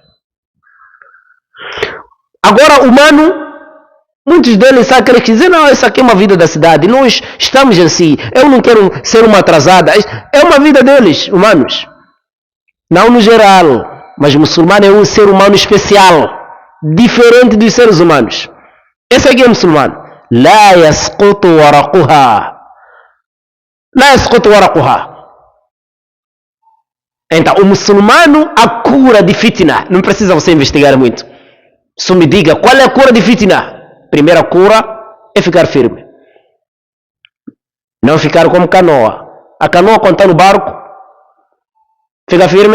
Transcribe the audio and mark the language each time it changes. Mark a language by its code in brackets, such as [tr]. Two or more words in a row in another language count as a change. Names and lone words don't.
[pt] Agora, humano, muitos deles sabem que dizem, não, essa aqui é uma vida da cidade, nós estamos assim, eu não quero ser uma atrasada. É uma vida deles, humanos. Não no geral, mas o muçulmano é um ser humano especial, diferente dos seres humanos. Esse aqui é o muçulmano. [ar] لا يسقط ورقها. لا يسقط ورقها. [pt] Então, o muçulmano, a cura de fitna, não precisa você investigar muito. Só me diga, qual é a cura de fitna? Primeira cura é ficar firme. Não ficar como canoa. A canoa, quando está no barco, fica firme.